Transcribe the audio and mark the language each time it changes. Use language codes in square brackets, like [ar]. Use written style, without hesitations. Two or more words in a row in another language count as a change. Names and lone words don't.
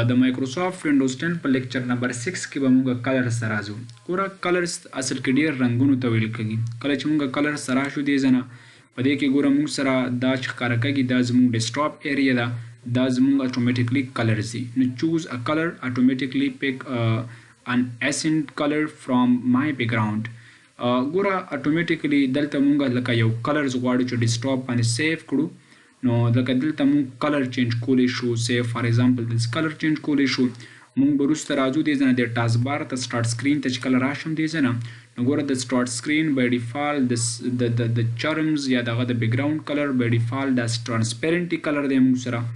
[ps] د مایکروسافټ وینډوز 10 په [en] lecture number [ps] 6 کې به موږ کلرز ته راځو. ګوره کلرز اصل کې ډېر رنګونو ته ویل کېږي. کله چې موږ کلرز ته راشو دې ځای نه په دې کې ګوره موږ سره دا چې ښکاره کېږي دا زموږ [en] desktop area [ps] ده. دا زموږ اتومیټیکلی کلرز دي. [en] نو choose a color automatically pick an accent color from my background. [ps] ګوره اتومیټیکلی دلته مونږ لکه یو کلرز غواړو چې ډیسکټاپ باندې سیف کړو. نو لکه دلته مونږ [en] color change [ps] کولی شو. سیف [en] for example [ps] دلته [en] color change [ps] کولی شو. مونږ به وروسته راځو دې ځای نه د [en] task bar [ps] ته [en] start screen [ps] ته چې کله راشم دې ځای نه نو ګوره د [en] start screen by default [ps] د چرمز یا دغه د [en] background color by default [ps] دا [en] transparent color [ps] دی مونږ سره.